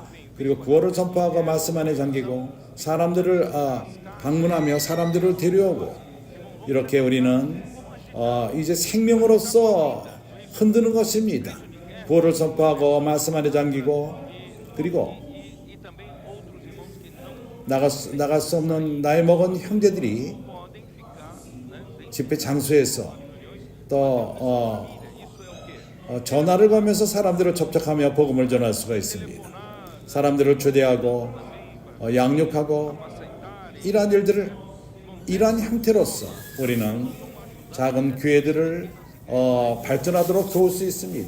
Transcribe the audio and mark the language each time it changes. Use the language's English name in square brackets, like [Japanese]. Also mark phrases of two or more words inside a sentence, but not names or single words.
[Korean] 그리고 구원을 전파하고 말씀 안에 잠기고 사람들을 방문하며 사람들을 데려오고 이렇게 우리는 이제 생명으로서 흔드는 것입니다. 구원을 전파하고 말씀 안에 잠기고 그리고 [Portuguese] e também outros irmãos que não [Korean] 나갈 수 없는 나이 먹은 형제들이 [Portuguese] podem ficar, né? [Korean] 집회 장소에서 또 전화를 걸면서 사람들을 접촉하며 복음을 전할 수가 있습니다. 사람들을 초대하고 양육하고 이러한 일들을 이러한 형태로서 우리는 작은 교회들을 발전하도록 도울 수 있습니다.